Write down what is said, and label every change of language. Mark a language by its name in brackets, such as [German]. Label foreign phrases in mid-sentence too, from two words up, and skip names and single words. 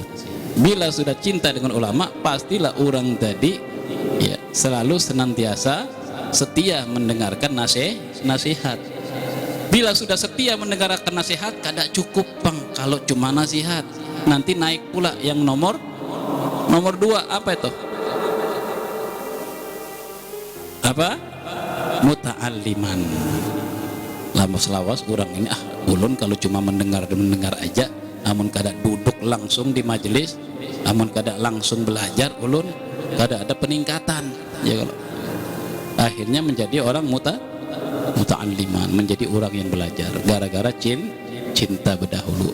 [Indonesian] Bila sudah cinta dengan ulama, pastilah orang tadi selalu senantiasa setia mendengarkan nasihat. [Banjar] Bila sudah setia mendengarkan nasihat, kada cukup bang kalau cuma nasihat, nanti naik pula yang nomor 2. Apa itu? Apa? Muta'alliman. Lama selawas orang ini, ulun kalau cuma mendengar aja, namun kada duduk langsung di majelis, namun kada langsung belajar, ulun kada ada peningkatan. [Indonesian] Ya, kalau akhirnya menjadi orang muta'alliman, menjadi orang yang belajar gara-gara cinta berdahulu.